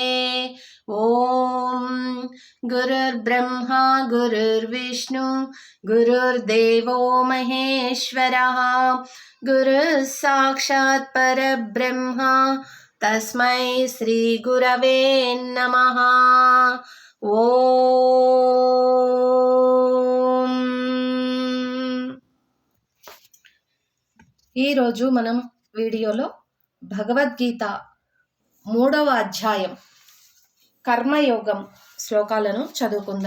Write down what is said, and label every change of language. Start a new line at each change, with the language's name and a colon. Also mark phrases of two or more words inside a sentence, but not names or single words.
Sanskrit: ॐ गुरुर्ब्रह्मा गुरुर्विष्णु गुरुर्देवो महेश्वरः गुरुः साक्षात् परब्रह्मा तस्मै श्री गुरवे नमः। ఓం.
Telugu: ఈరోజు మనం వీడియోలో భగవద్గీత 3వ అధ్యాయం కర్మయోగం శ్లోకాలను చదువుకుందాం.